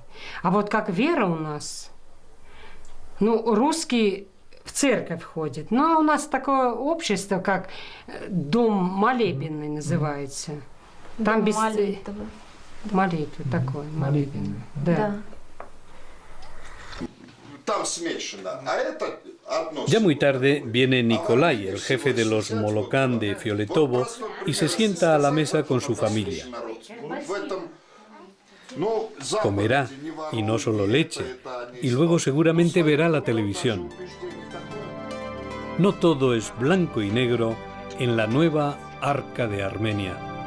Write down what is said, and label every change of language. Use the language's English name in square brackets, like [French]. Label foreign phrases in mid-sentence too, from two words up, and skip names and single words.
[Russian] А вот как вера у нас, русский в церковь ходит. А у нас такое общество, как дом молебенный называется. Там без молитвы. Молитвы такое, молебенный. Да. Там смешано, а это одно. [Spanish] Ya muy tarde viene Nikolai, el jefe de los Molokán de Fioletovo, y se sienta a la mesa con su familia. Comerá, y no solo leche, y luego seguramente verá la televisión. No todo es blanco y negro en la nueva Arca de Armenia.